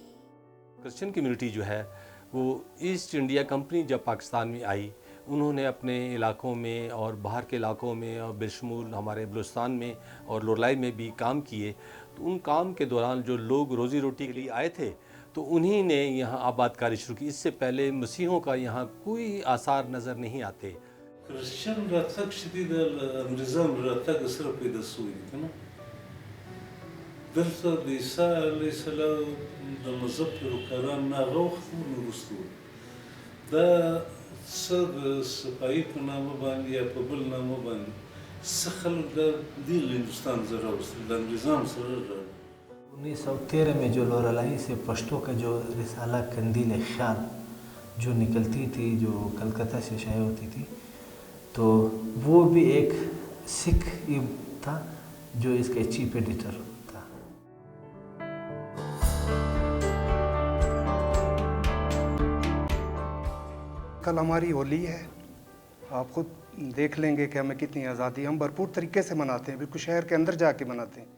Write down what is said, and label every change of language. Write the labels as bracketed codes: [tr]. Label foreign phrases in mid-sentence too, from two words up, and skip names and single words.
[ur] کرسچن کمیونٹی جو ہے وہ ایسٹ انڈیا کمپنی جب پاکستان میں آئی، انہوں نے اپنے علاقوں میں اور باہر کے علاقوں میں اور بشمول ہمارے بلوچستان میں اور لورالائی میں بھی کام کیے. تو ان کام کے دوران جو لوگ روزی روٹی کے لیے آئے تھے تو انہی نے یہاں آبادکاری شروع کی. اس سے پہلے مسیحوں کا یہاں کوئی آثار نظر نہیں آتے. [ps] क्रिश्चियन راتګ شدید انګریزان راتګ سره پیدا شوی دی کنه دلته د عیسی علیه السلام د مذهب پیروکاران نه هغه وخت وروسته دا څه د صفایي په نامه باندې یا په بل نامه باندې څه خلک د دې هندوستان ځای راوستل د انګریزانو سره راغلل [ur] 1913 میں جو لورالائی سے پشتو کا جو رسالہ قندیل خیال جو نکلتی تھی، جو کلکتہ سے شائع ہوتی تھی، تو وہ بھی ایک سکھ تھا جو اس کا [en] chief editor [ur] تھا. کل ہماری ہولی ہے، آپ خود دیکھ لیں گے کہ ہمیں کتنی آزادی، ہم بھرپور طریقے سے مناتے ہیں، بالکل شہر کے اندر جا کے مناتے ہیں.